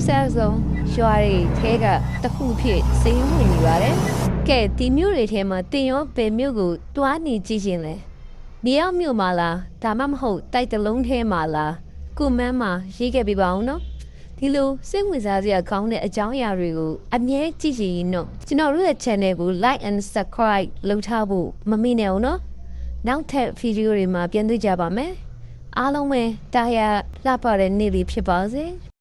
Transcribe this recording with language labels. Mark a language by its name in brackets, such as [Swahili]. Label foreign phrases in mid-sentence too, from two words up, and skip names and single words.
[Burmese] ဆန်းဆုံးရွာတွေထဲကတစ်ခုဖြစ်စိတ်ဝင်နေပါတယ်ကဲဒီမြို့တွေထဲမှာတင်ရောဘယ်မြို့ကိုတွားနေကြည့်ရှင်လဲမြေအောင်မြို့မှာလားဒါမှမဟုတ်တိုက်တလုံးထဲမှာလားကိုမန်းမှာရေးခဲ့ပြပါအောင်နော်ဒီလိုစိတ်ဝင်စားစရာကောင်းတဲ့အကြောင်းအရာတွေကိုအမြဲကြည့်ရင်တော့ကျွန်တော်တို့ရဲ့ channel ကို [English] like and subscribe [Burmese] လုပ်ထားဖို့မမေ့နဲ့အောင်နော်နောက်ထပ်ဗီဒီယိုတွေမှာပြန်တွေ့ကြပါမယ်အားလုံးပဲတာယာလှပတဲ့နေ့လေးဖြစ်ပါစေ